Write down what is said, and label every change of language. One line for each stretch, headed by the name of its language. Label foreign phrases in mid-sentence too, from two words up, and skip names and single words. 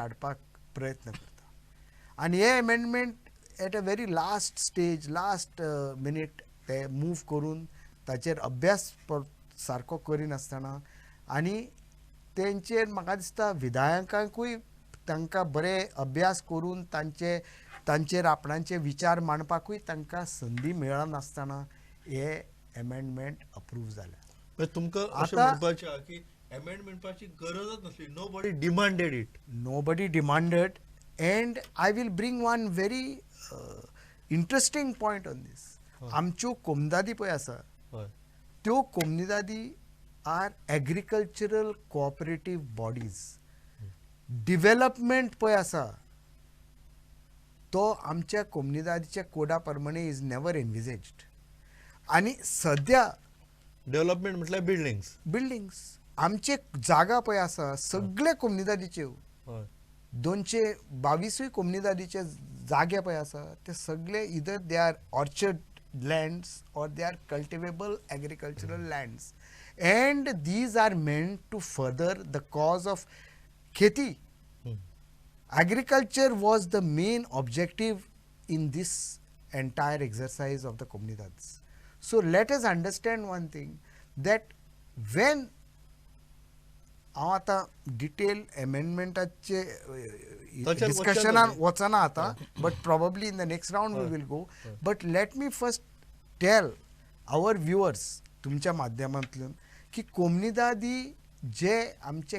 Konkani: हाडपाक प्रयत्न करता आनी हे एमेंडमेंट
English: at a very last stage, last minute
Konkani: ते मूव करून ताचेर अभ्यास सारको करिनासतना आनी तेंचेर म्हाका दिसता विधायकांकूय तांकां बरे अभ्यास करून तांचेर आपणाचे विचार मांडपाकूय तांकां संदी मेळनासतना हे एमेंडमेंट अप्रूव जाल्या. तुमकां अशें म्हणपाचें आहा की एमेंडमेंटाची गरजच नासली.
English: Nobody demanded it. Nobody demanded. And I will bring one very interesting point on this.
Konkani: आमच्यो कोमुनिदादी पळय आसा त्यो कोमुनिदादी
English: are agricultural cooperative bodies.
Konkani: डिवेलपमेंट पळय आसा तो आमच्या कोमुनिदादीच्या कोडा प्रमाणे
English: is never envisaged.
Konkani: आनी सद्या डेव्हलपमेंट म्हटल्यार बिल्डिंग्स आमचे जागा पळय आसा सगळे कोमुनिदादीच्यो 222 कोमुनिदादीचे जागे पळय आसा ते सगळे
English: either they are orchard lands or they are cultivable agricultural lands and these are meant to further the cause of
Konkani: खेती.
English: Agriculture was the main objective in this entire exercise of the Comunidades. So let us understand one thing, that when
Konkani: हांव आतां डिटेल एमेंडमेंटाचे डिस्कशनान वचना आतां,
English: but probably in the next round we will go. but let me first tell our viewers
Konkani: तुमच्या माध्यमांतल्यान की कोमुनिदादी जे आमचे